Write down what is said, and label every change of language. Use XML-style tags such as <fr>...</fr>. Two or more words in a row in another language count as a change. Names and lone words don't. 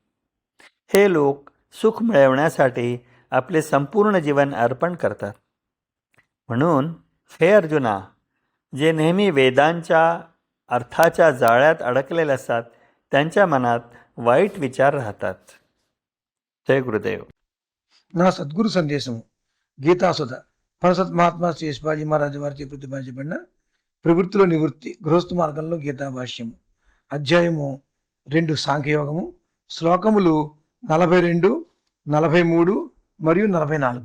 <mr>हे लोक सुख मिळवण्यासाठी आपले संपूर्ण जीवन अर्पण करतात. म्हणून हे अर्जुना, जे नेहमी वेदांच्या अर्थाच्या जाळ्यात अडकलेले असतात, त्यांच्या मनात वाईट विचार राहतात. जय गुरुदेव.</mr> <te>నా సద్గురు సందేశము గీతాసుధ పరసత్ మహాత్మా శ్రీ యశ్వాజీ మహారాజు వారిచే ప్రతిపాదించబడిన ప్రవృత్తిలో నివృత్తి గృహస్థ మార్గంలో గీతా భాష్యము అధ్యాయము 2 సాంఖ్యయోగము శ్లోకములు 42, 43 మరియు 44.</te>